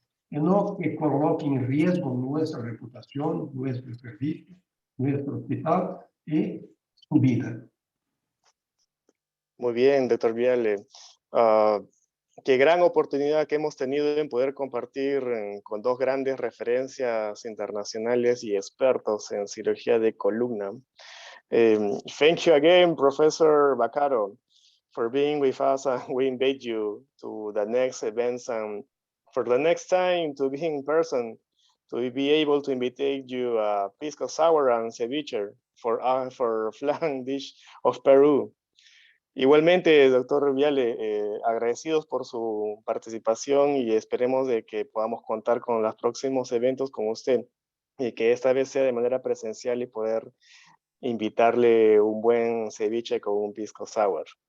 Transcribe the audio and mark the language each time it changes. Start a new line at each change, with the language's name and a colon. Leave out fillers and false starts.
Spanish: Y no que coloquen en riesgo nuestra reputación, nuestro servicio, nuestro hospital y su vida. Muy bien, doctor Vialle. Qué gran oportunidad que hemos tenido en poder compartir con dos grandes referencias internacionales y expertos en cirugía de columna.
English: Thank you again, Professor Vaccaro, for being with us. We invite you to the next events and for the next time to be in person, to be able to invite you a pisco sour and ceviche for flan dish of Peru.
Spanish: Igualmente, doctor Vialle, agradecidos por su participación y esperemos de que podamos contar con los próximos eventos con usted y que esta vez sea de manera presencial y poder invitarle un buen ceviche con un pisco sour.